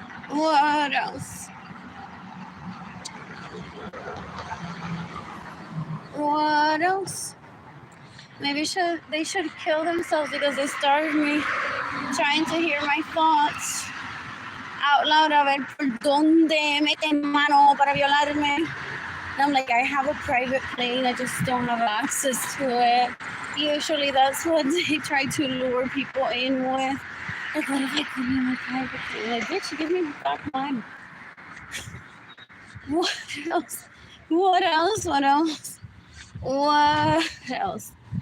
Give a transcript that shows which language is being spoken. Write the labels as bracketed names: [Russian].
[English] What else? What else? Maybe they should kill themselves because they started me trying to hear my thoughts out loud. [Spanish] A ver, ¿por dónde meten mano para violarme? [English] And I'm like, I have a private plane. I just don't have access to it. Usually that's what they try to lure people in with. Like, what if I give you my private plane? Like, bitch, give me back mine. What else? What else? What else? What else?